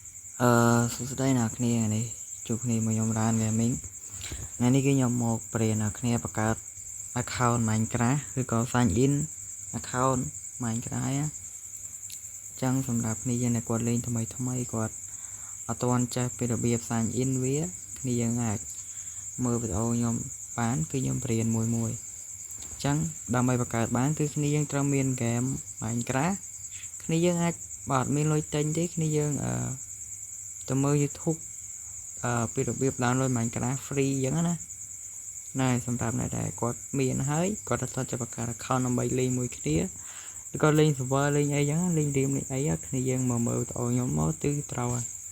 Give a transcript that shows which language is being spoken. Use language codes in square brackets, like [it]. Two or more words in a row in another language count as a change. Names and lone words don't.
[km] សួស្តីអ្នកគ្នានេះជួបគ្នាមកខ្ញុំរាន Gaming ថ្ងៃនេះគឺខ្ញុំមកប្រៀនអ្នកគ្នាបង្កើត account Minecraft ឬក៏ [en] sign in account Minecraft [km] អញ្ចឹងសម្រាប់ គ្នាយើងអ្នកគាត់លេងថ្មីគាត់អត់ទាន់ចេះពីរបៀប [en] sign in [km] វាគ្នាយើងអាចមើលវីដេអូខ្ញុំបានគឺ ខ្ញុំប្រៀនមួយអញ្ចឹងដើម្បីបង្កើតបានគឺគ្នាយើងត្រូវមាន game Minecraft គ្នាយើងអាចបើអត់មានលុយទិញទេគ្នាយើងទៅមើល YouTube ពីរបៀប [en] download Minecraft free [km] អញ្ចឹងណាសម្រាប់អ្នកដែលគាត់មានហើយគាត់ទៅចាប់បង្កើត account ដើម្បីលេងមួយគ្នាឬក៏លេង server លេងអីចឹងលេង game លេងអីគ្នាយើងមកមើលវីដេអូខ្ញុំមកទៅត្រូវហើយ